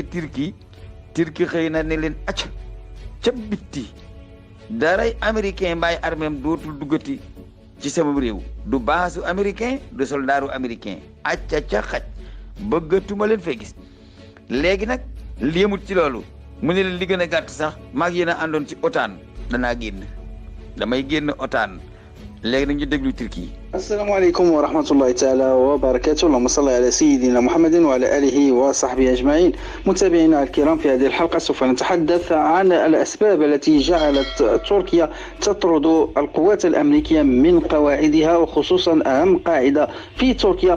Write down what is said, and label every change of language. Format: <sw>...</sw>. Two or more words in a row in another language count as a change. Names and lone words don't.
<wo>Turquie xëy na ne leen acc ca bitti daray américain mbaay arméem dootul duggati ci sama réew du baasu américain du soldaaru américain acca ca xaj bëggatuma leen fay gis léegi nag léemut ci loolu mu ne leen li gën a gàtt sax maag yéen a àndoon ci OTAN damay génn OTAN léegi nag ñu déglu Turquie.</wo> <ar>السلام عليكم ورحمة الله تعالى وبركاته. اللهم صل على سيدنا محمد وعلى آله وصحبه أجمعين. متابعينا الكرام، في هذه الحلقة سوف نتحدث عن الأسباب التي جعلت تركيا تطرد القوات الأمريكية من قواعدها، وخصوصا أهم قاعدة في تركيا.</ar>